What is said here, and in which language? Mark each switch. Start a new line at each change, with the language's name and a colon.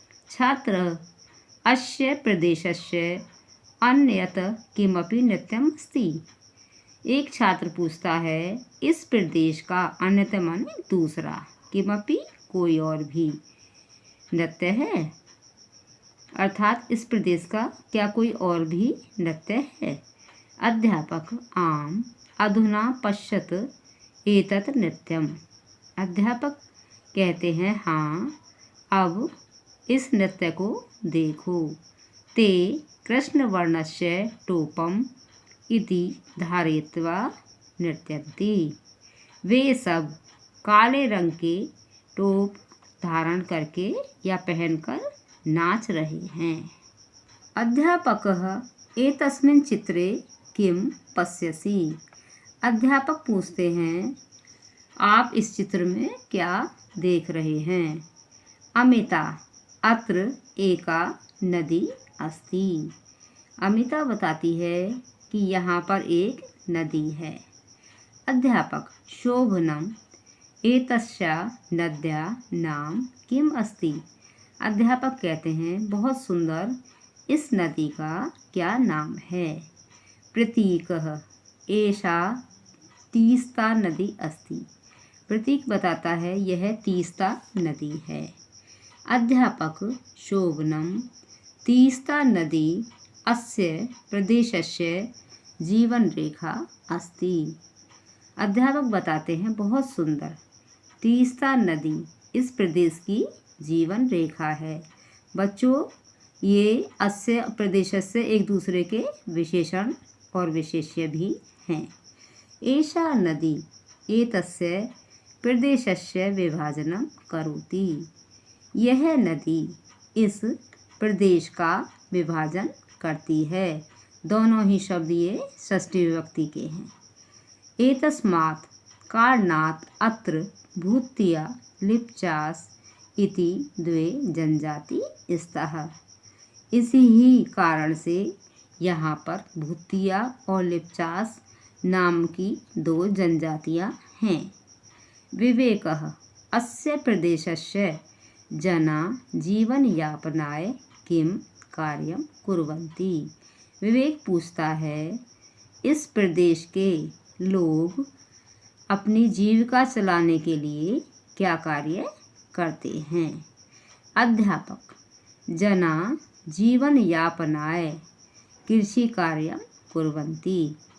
Hindi: छात्र
Sanskrit: अस्य प्रदेशस्य अन्यत किमपि नृत्यम अस्ति,
Hindi: एक छात्र पूछता है, इस प्रदेश का अन्यतम माने दूसरा, किमपि कोई और भी नृत्य है, अर्थात इस प्रदेश का क्या कोई और भी नृत्य है? अध्यापक
Sanskrit: आम अधुना पश्यत एतत् नृत्यम,
Hindi: अध्यापक कहते हैं, हाँ अब इस नृत्य को देखो।
Sanskrit: ते कृष्णवर्णस्य टोपम इति धारयित्वा नृत्यन्ति,
Hindi: वे सब काले रंग के टोप धारण करके या पहनकर नाच रहे हैं।
Sanskrit: अध्यापकः एतस्मिन् चित्रे किं पश्यसि?
Hindi: अध्यापक पूछते हैं, आप इस चित्र में क्या देख रहे हैं?
Sanskrit: अमिता, अत्र एका नदी अस्ति।
Hindi: अमिता बताती है कि यहाँ पर एक नदी है।
Sanskrit: अध्यापक, शोभनम एतस्या नद्या नाम किम अस्ति?
Hindi: अध्यापक कहते हैं, बहुत सुंदर, इस नदी का क्या नाम है?
Sanskrit: प्रतीकः एषा तीस्ता नदी अस्ति।
Hindi: प्रतीक बताता है यह तीस्ता नदी है।
Sanskrit: अध्यापक, शोभनम तीस्ता नदी अस्य प्रदेशस्य जीवन रेखा अस्ति।
Hindi: अध्यापक बताते हैं, बहुत सुंदर, तीस्ता नदी इस प्रदेश की जीवन रेखा है। बच्चों, ये
Sanskrit: अस्य प्रदेशस्य
Hindi: एक दूसरे के विशेषण और विशेष्य भी हैं।
Sanskrit: एषा नदी एतस्य प्रदेशस्य विभाजनं करोति।
Hindi: यह नदी इस प्रदेश का विभाजन करती है। दोनों ही शब्द ये षष्ठी विभक्ति के हैं।
Sanskrit: एतस्मात् कारणात् अत्र भूतिया लिप्चास इति द्वे जनजाति स्तः।
Hindi: इसी ही कारण से यहाँ पर भूतिया और लिप्चास नाम की दो जनजातियाँ हैं।
Sanskrit: विवेकः अस्य प्रदेशस्य जना जीवनयापनाय किं कार्यं कुर्वन्ति?
Hindi: विवेक पूछता है, इस प्रदेश के लोग अपनी जीविका चलाने के लिए क्या कार्य करते हैं?
Sanskrit: अध्यापक, जना जीवन यापनाय कृषि कार्य कुर्वन्ति।